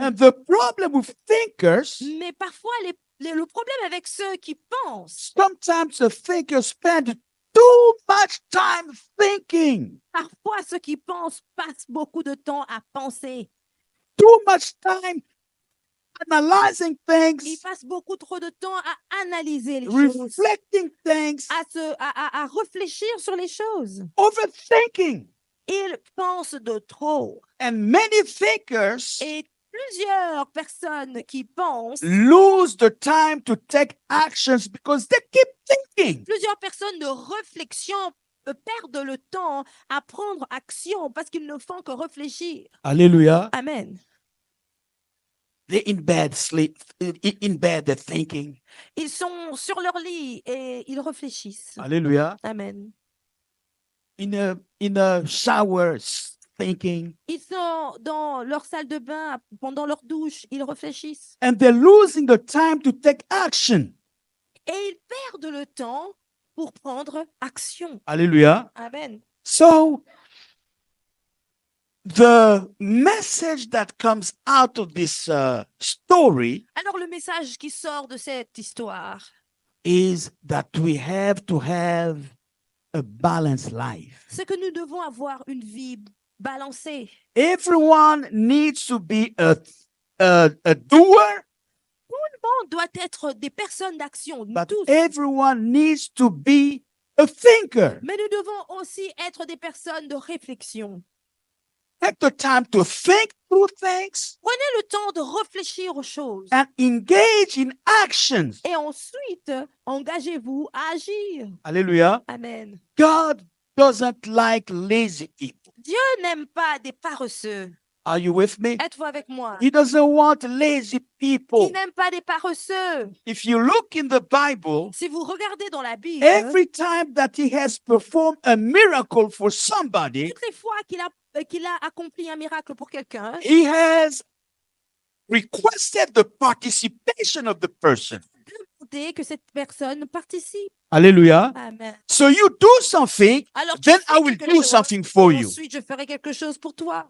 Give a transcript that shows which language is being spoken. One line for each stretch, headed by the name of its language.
English: And the problem with thinkers,
French: Mais parfois, le problème avec ceux qui pensent,
English: sometimes the thinkers spend too much time thinking,
French: parfois ceux qui pensent passent beaucoup de temps à penser.
English: too much time analyzing
French: Ils
English: things,
French: passent beaucoup trop de temps à analyser les choses,
English: reflecting things,
French: à réfléchir sur les choses.
English: overthinking.
French: Ils pensent de trop.
English: And many thinkers
French: Et plusieurs personnes qui pensent,
English: lose the time to take actions because they keep thinking.
French: plusieurs personnes de réflexion perdent le temps à prendre action parce qu'ils ne font que réfléchir. Hallelujah. Amen.
English: They're in bed, sleep, in bed, they're thinking.
French: Ils sont sur leur lit et ils réfléchissent. Hallelujah. Amen.
English: In a shower, thinking.
French: Ils sont dans leur salle de bain pendant leur douche, ils réfléchissent.
English: And they're losing the time to take action.
French: Et ils perdent le temps pour prendre action. Hallelujah. Amen.
English: So, the message that comes out of this story
French: Alors le message qui sort de cette histoire,
English: is that we have to have a balanced life.
French: c'est que nous devons avoir une vie balancée.
English: Everyone needs to be a doer,
French: On doit être des personnes d'action, nous
English: but
French: tous.
English: everyone needs to be a thinker.
French: Mais nous devons aussi être des personnes de réflexion.
English: Take the time to think through things
French: Prenez le temps de réfléchir aux choses.
English: and engage in actions.
French: Et ensuite, engagez-vous à agir. Hallelujah. Amen.
English: God doesn't like lazy people.
French: Dieu n'aime pas des paresseux.
English: Are you with me?
French: Êtes-vous avec moi?
English: He doesn't want lazy people.
French: Il n'aime pas des paresseux.
English: If you look in the Bible,
French: Si vous regardez dans la Bible,
English: every time that he has performed a miracle for somebody,
French: toutes les fois qu'il a accompli un miracle pour quelqu'un,
English: he has requested the participation of the person.
French: demandez que cette personne participe. Hallelujah. Amen.
English: So you do something,
French: Alors, tu
English: then
French: fais
English: I will
French: quelque
English: do
French: chose,
English: something for you.
French: ensuite je ferai quelque chose pour toi.